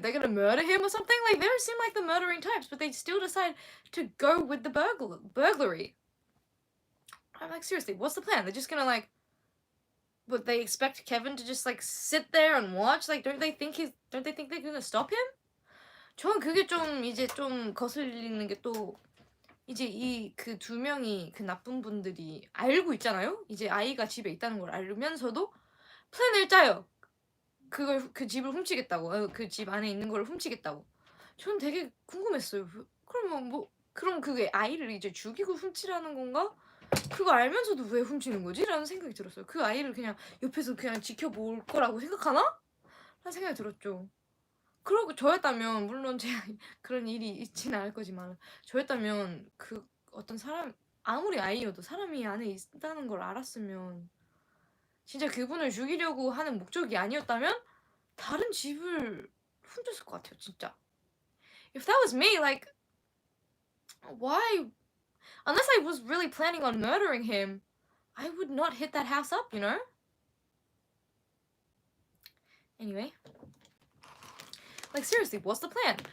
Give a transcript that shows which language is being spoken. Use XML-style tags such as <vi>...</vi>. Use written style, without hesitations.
<en>They're gonna murder him or something? Like, they don't seem like the murdering types, but they still decide to go with the burglary. I'm like, seriously, what's the plan? They're just gonna like, but they expect Kevin to just like sit there and watch? Like, don't they think they're gonna stop him?</en> <ko>저는 그게 좀 이제 좀 거슬리는 게 또 이제 이 그 두 명이 그 나쁜 분들이 알고 있잖아요. 이제 아이가 집에 있다는 걸 알면서도 플랜을 짜요. 그 집을 훔치겠다고, 그 집 안에 있는 걸 훔치겠다고. 저는 되게 궁금했어요. 그럼 그게 아이를 이제 죽이고 훔치라는 건가? 그거 알면서도 왜 훔치는 거지? 라는 생각이 들었어요. 그 아이를 그냥 옆에서 그냥 지켜볼 거라고 생각하나? 라는 생각이 들었죠. 그러고 저였다면, 물론 제가 그런 일이 있지는 않을 거지만, 저였다면 그 어떤 사람, 아무리 아이여도 사람이 안에 있다는 걸 알았으면 진짜 그분을 죽이려고 하는 목적이 아니었다면 다른 집을 훔쳤을 것 같아요, 진짜.</ko> <en>If that was me, like, why? Unless I was really planning on murdering him, I would not hit that house up, you know? Anyway. Like seriously, what's the plan?</en>